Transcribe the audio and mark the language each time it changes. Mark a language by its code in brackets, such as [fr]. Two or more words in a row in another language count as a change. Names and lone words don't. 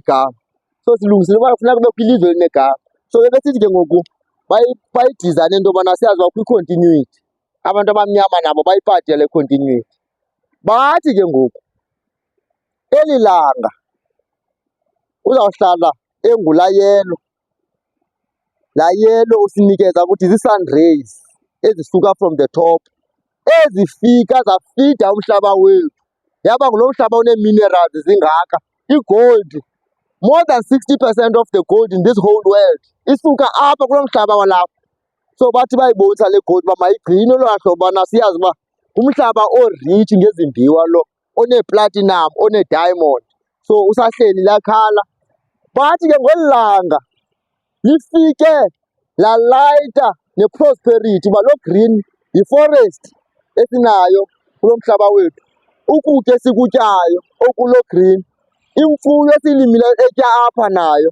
[xh] So silungisile uba kufuneka kubekho ilizwe elinegama. So ke besithi ke ngoku bayidizayine into yobana siyazi uba kwi-continuity. Abantu abamnyama nabo bayipati le continuity. Bathi ke ngoku eli langa uzawuhlala engulaa yelo. Laa yelo usinikeza ukuthi zi-sun rays ezisuka [en] from the top [xh] ezifika zafida umhlaba wethu. Yaba ngulo mhlaba unee-minerals zingaka. I-gold, [en] more than 60% of the gold in this whole world [xh] isuka apha kulo mhlaba walapha. So bathi bayibonisa le gold uba mayigcinwe olwaa hlobo ubana siyazi uba umhlaba o-rich ngezimbiwa lo, onee-platinum, onee-diamond. So usahleli laa khala. Bathi ke ngeli langa lifike lalayita ne-prosperity uba loo green yi-forest esinayo kulo mhlaba wethu, ukutya esikutyayo okulo green, imfuyo esiyilimileyo etya apha nayo.